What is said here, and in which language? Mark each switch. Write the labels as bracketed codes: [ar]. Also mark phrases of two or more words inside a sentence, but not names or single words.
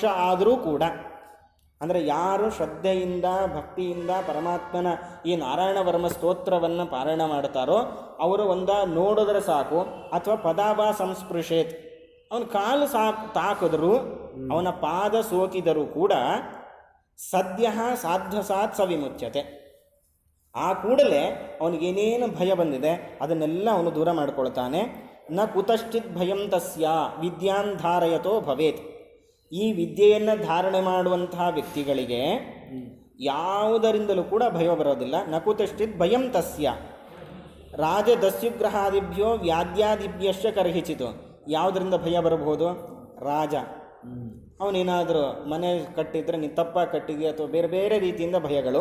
[kn] ಆದರೂ ಕೂಡ, ಅಂದರೆ ಯಾರು ಶ್ರದ್ಧೆಯಿಂದ ಭಕ್ತಿಯಿಂದ ಪರಮಾತ್ಮನ ಈ ನಾರಾಯಣ ವರ್ಮ ಸ್ತೋತ್ರವನ್ನು ಪಾರಾಯಣ ಮಾಡ್ತಾರೋ ಅವರು ನೋಡಿದ್ರೆ ಸಾಕು, ಅಥವಾ [sa] ಪದಾವ ಸಂಸ್ಪೃಶೇತ್, [kn] ಅವನ ಕಾಲು ತಾಕಿದ್ರು, ಅವನ ಪಾದ ಸೋಕಿದರೂ ಕೂಡ [sa] ಸದ್ಯ ಸಾಧ್ವಸಾತ್ ಸವಿಮುಚ್ಯತೆ, [kn] ಆ ಕೂಡಲೇ ಅವನಿಗೇನೇನು ಭಯ ಬಂದಿದೆ ಅದನ್ನೆಲ್ಲ ಅವನು ದೂರ ಮಾಡಿಕೊಳ್ತಾನೆ. [sa] ನ ಕುತಶ್ಚಿತ್ ಭಯಂ ತಸ್ಯ ವಿದ್ಯಾನ್ ಧಾರಯತೋ ಭವೇತ್, [kn] ಈ ವಿದ್ಯೆಯನ್ನು ಧಾರಣೆ ಮಾಡುವಂತಹ ವ್ಯಕ್ತಿಗಳಿಗೆ ಯಾವುದರಿಂದಲೂ ಕೂಡ ಭಯ ಬರೋದಿಲ್ಲ. [sa] ನ ಕುತಶ್ಚಿತ್ ಭಯಂ ತಸ್ಯ ರಾಜದಸ್ಯುಗ್ರಹಾದಿಭ್ಯೋ ವ್ಯಾದ್ಯಾದಿಭ್ಯಶ್ಚ ಕರ್ಹಿಚಿತು, [kn] ಯಾವುದರಿಂದ ಭಯ ಬರಬಹುದು? ರಾಜ, ಅವನೇನಾದರೂ ಮನೆ ಕಟ್ಟಿದ್ರೆ ನೀನು ತಪ್ಪಾಗಿ ಕಟ್ಟಿದೆಯಾ ಅಥವಾ ಬೇರೆ ಬೇರೆ ರೀತಿಯಿಂದ ಭಯಗಳು.